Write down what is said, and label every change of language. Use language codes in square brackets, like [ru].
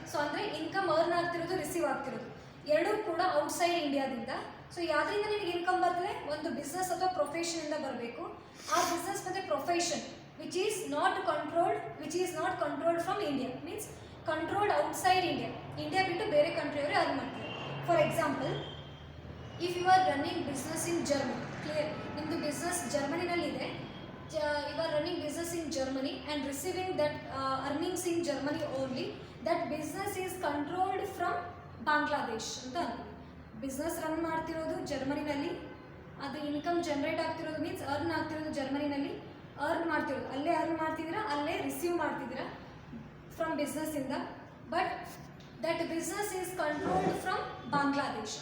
[kn] So ಅಂದರೆ income earn ಆಗ್ತಿರೋದು receive ಆಗ್ತಿರೋದು ಎರಡೂ ಕೂಡ ಔಟ್ಸೈಡ್ ಇಂಡಿಯಾದಿಂದ. ಸೊ ಯಾವುದರಿಂದ ನಿಮಗೆ ಇನ್ಕಮ್ ಬರ್ತದೆ, ಒಂದು ಬಿಸ್ನೆಸ್ ಅಥವಾ ಪ್ರೊಫೆಷನಿಂದ ಬರಬೇಕು. [en] ಆ ಬಿಸ್ನೆಸ್ ಮತ್ತು profession which is not controlled from India, means controlled outside India. [kn] India ಬಿಟ್ಟು ಬೇರೆ ಕಂಟ್ರಿಯವರೇ ಅರ್ನ್ ಮಾಡ್ತಾರೆ. [en] for example, if you are running business in Germany, clear, [kn] ನಿಮ್ಮದು business ಜರ್ಮನಿನಲ್ಲಿದೆ, [en] you are running business in Germany and receiving that earnings in Germany only, that business is controlled from Bangladesh [kn] ಅಂತ ಅನ್ಕೊಳ್ಳಿ. Business run ಮಾಡ್ತಿರೋದು ಜರ್ಮನಿನಲ್ಲಿ, ಅದು income generate ಆಗ್ತಿರೋದು means earn ಆಗ್ತಿರೋದು ಜರ್ಮನಿನಲ್ಲಿ, earn ಮಾಡ್ತಿರೋದು ಅಲ್ಲೇ earn ಮಾಡ್ತಿದ್ದೀರಾ, ಅಲ್ಲೇ ರಿಸೀವ್ ಮಾಡ್ತಿದ್ದೀರಾ from ಬಿಸ್ನೆಸ್ಸಿಂದ. [en] But that business is controlled from Bangladesh.